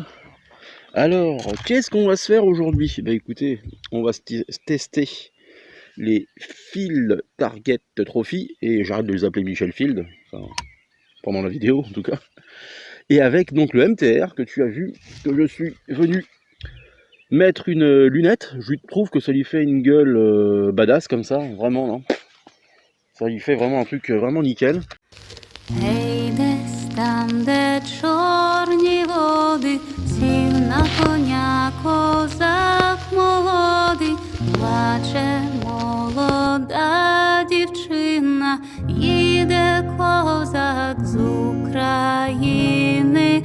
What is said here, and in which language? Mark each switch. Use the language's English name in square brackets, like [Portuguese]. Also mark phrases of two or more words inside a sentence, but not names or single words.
[French] Alors, qu'est-ce qu'on va se faire aujourd'hui? Bah écoutez, on va se tester les Field Target Trophy, et j'arrête de les appeler Michel Field, enfin, pendant la vidéo en tout cas. Et avec donc le MTR que tu as vu, que je suis venu mettre une lunette. Je trouve que ça lui fait une gueule badass comme ça, vraiment, non? Ça lui fait vraiment un truc vraiment nickel. [Ukrainian] Гей, десь там, де чорні води, сів на коня козак молодий, плаче молода дівчина, їде козак з України.